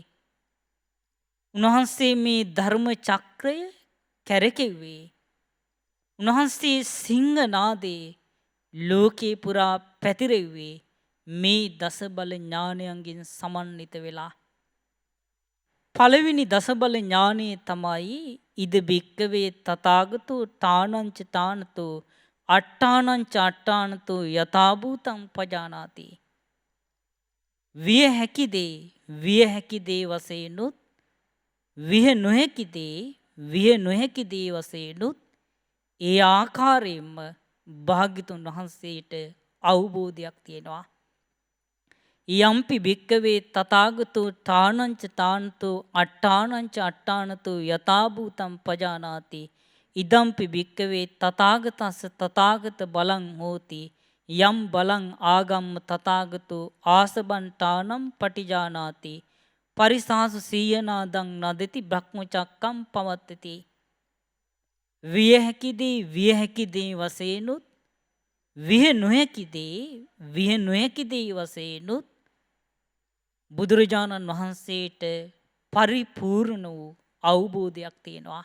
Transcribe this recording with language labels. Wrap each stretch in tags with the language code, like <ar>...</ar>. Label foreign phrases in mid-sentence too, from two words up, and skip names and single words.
<si>උන්වහන්සේ මේ ධර්ම චක්‍රය කැරකෙව්වේ. උන්වහන්සේ සිංහ නාදේ ලෝකේ පුරා පැතිරෙව්වේ මේ දස බල ඥානයන්ගෙන් සමන්විත වෙලා. පළවෙනි දස බල ඥානය තමයි</si> <pi>ඉද බික්කවේ තථාගතෝ තානංච තානතෝ අට්ඨානංච අට්ඨානතෝ යථාභූතං පජානාති.</pi> <si>විය හැකි දේ වශයෙන්ුත් විය නොහැකි දේ වශයෙන්ුත් ඒ ආකාරයෙන්ම භාග්‍යතුන් වහන්සේට අවබෝධයක් තියෙනවා.</si> <pi>යම්පි භික්කවේ තථාගතෝ තානංච තානතෝ අට්ඨානංච අට්ඨානතෝ යථාභූතං පජානාති. ඉදම්පි භික්කවේ තථාගතස්ස තථාගත බලං හෝති යම් බලං ආගම්ම තථාගතෝ ආසබන්තානම් පටිජානාති පරිසාසු සීයනාදං නදති බ්‍රහ්මචක්කම් පවත්තති.</pi> <si>විය හැකිදී විය හැකිදී වශයෙන්ුත් විය නොහැකිදී වශයෙන්ුත් බුදුරජාණන් වහන්සේට පරිපූර්ණ වූ අවබෝධයක් තියෙනවා.</si>